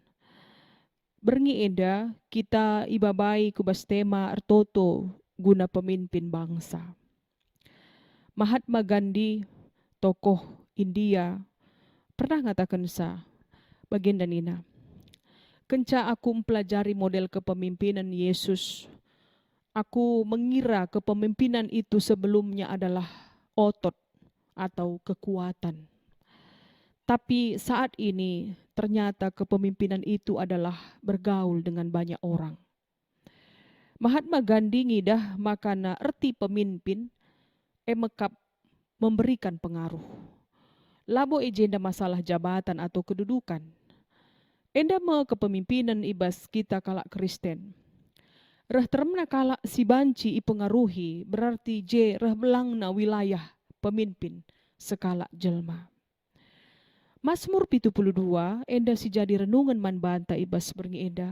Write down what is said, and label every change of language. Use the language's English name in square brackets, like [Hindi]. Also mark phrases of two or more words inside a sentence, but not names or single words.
[Batak Karo] Berngi enda kita ibabai kubas tema ertoto guna pemimpin bangsa. [Indonesian] Mahatma Gandhi, tokoh India, pernah ngatakan sa, [Batak Karo] baginda nina, kenca [Indonesian] aku mempelajari model kepemimpinan Yesus, aku mengira kepemimpinan itu sebelumnya adalah otot atau kekuatan. Tapi saat ini ternyata kepemimpinan itu adalah bergaul dengan banyak orang. [Batak Karo] Mahatma Gandhi ngidah makana erti pemimpin emekap [Indonesian] memberikan pengaruh. [Batak Karo] Labo ejenda [Indonesian] masalah jabatan atau kedudukan. [Batak Karo] Enda me kepemimpinan ibas kita kalak Kristen. Reh teremna kalak si banci ipengaruhi berarti je reh belangna wilayah pemimpin sekala jelma. Mazmur 72 enda si jadi renungan man banta ibas berngi enda.